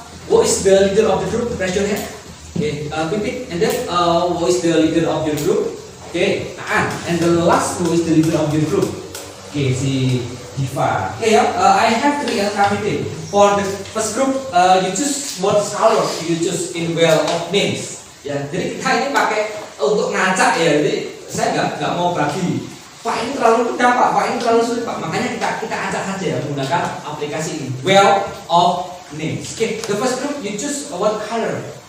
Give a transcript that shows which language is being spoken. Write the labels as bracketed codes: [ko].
[en] What is the leader of the group? Raise your hand. Pipit, and then who is the leader of your group? And the last, who is the leader of your group? Si Diva. I have 3 LKPD. For the first group, you choose what color you choose in well of names. [id] Ya, jadi kita ini pakai untuk ngacak ya. Jadi saya nggak mau bagi. Pak ini terlalu mudah Pak, Pak ini terlalu sulit Pak. Makanya kita acak saja ya menggunakan aplikasi ini. [en] Well of names. Okay, the first group you choose what color?